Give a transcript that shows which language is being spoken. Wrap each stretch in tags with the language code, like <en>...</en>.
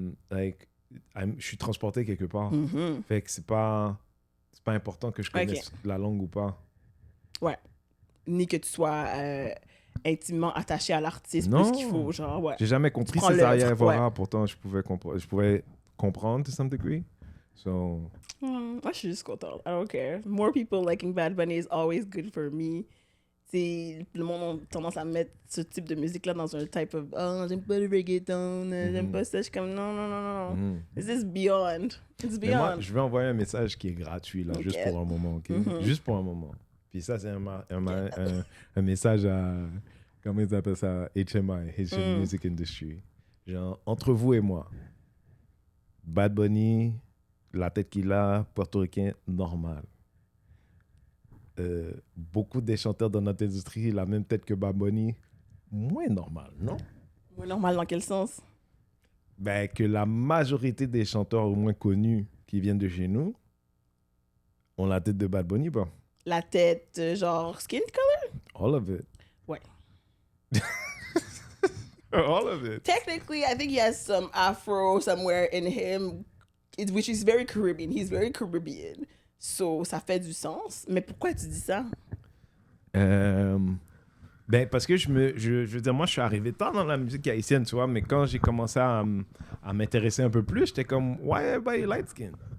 <fr>Like, je suis transporté quelque part. Fait que c'est pas important que je connaisse la langue ou pas. Ouais. Ni que tu sois intimement attaché à l'artiste plus qu'il faut, genre, ouais. J'ai jamais compris ses arrière-voix, pourtant je pouvais comprendre</fr> <en>to some degree. So...</en> <fr>moi, je suis juste contente.</fr> <en>I don't care. More people liking Bad Bunny is always good for me.</en> <fr>C'est, le monde a tendance à mettre ce type de musique-là dans un</fr> <en>type of</en> <fr>« Oh, j'aime pas le reggaeton, j'aime pas ça. » Je suis comme « Non.</fr> <en>This is beyond. It's beyond. »</en> <fr>Mais moi, je vais envoyer un message qui est gratuit, là, juste pour un moment, OK? Juste pour un moment. Puis ça, c'est un message à... Comment ils appellent ça?</fr> <en>HMI, Haitian Music Industry.</en> <fr>Genre, entre vous et moi, Bad Bunny, la tête qu'il a, portoricain, normal. Beaucoup des chanteurs dans notre industrie, la même tête que Bad Bunny, moins normal, non? Moins normal dans quel sens? Ben, que la majorité des chanteurs au moins connus qui viennent de chez nous ont la tête de Bad Bunny, pas? La tête, genre</fr> <en>skin color? All of it.</en> <fr>Ouais.</fr> <en>All of it. Technically, I think he has some afro somewhere in him, which is very Caribbean. He's very Caribbean.</en> <fr>So, ça fait du sens. Mais pourquoi tu dis ça? Ben, parce que je veux dire, moi, je suis arrivé tard dans la musique haïtienne, tu vois, mais quand j'ai commencé à m'intéresser un peu plus, j'étais comme,</fr> <en>why everybody light skin?</en>